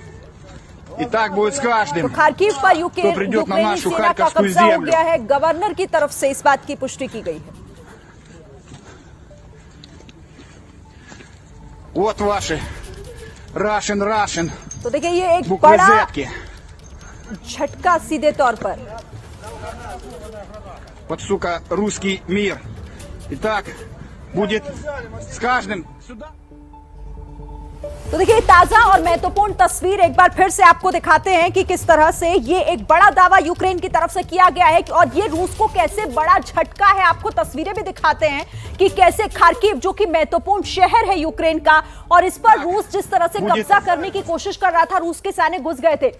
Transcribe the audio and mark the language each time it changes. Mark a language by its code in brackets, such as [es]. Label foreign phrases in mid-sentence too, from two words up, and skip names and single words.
[hi] तो खार्किव पर यूक्रेनी सेना का कब्जा हो गया है। गवर्नर की तरफ से इस बात की पुष्टि की गई है। तो देखिए ये एक बड़ा झटका सीधे तौर पर। [ru] Вот, сука, русский мир. Итак, будет с каждым сюда. [hi] तो देखिए ताजा और महत्वपूर्ण तस्वीर एक बार फिर से आपको दिखाते हैं कि किस तरह से ये एक बड़ा दावा यूक्रेन की तरफ से किया गया है, और ये रूस को कैसे बड़ा झटका है। आपको तस्वीरें भी दिखाते हैं कि कैसे खार्किव, जो कि महत्वपूर्ण शहर है यूक्रेन का, और इस पर रूस जिस तरह से कब्जा करने की कोशिश कर रहा था, रूस के सैनिक घुस गए थे।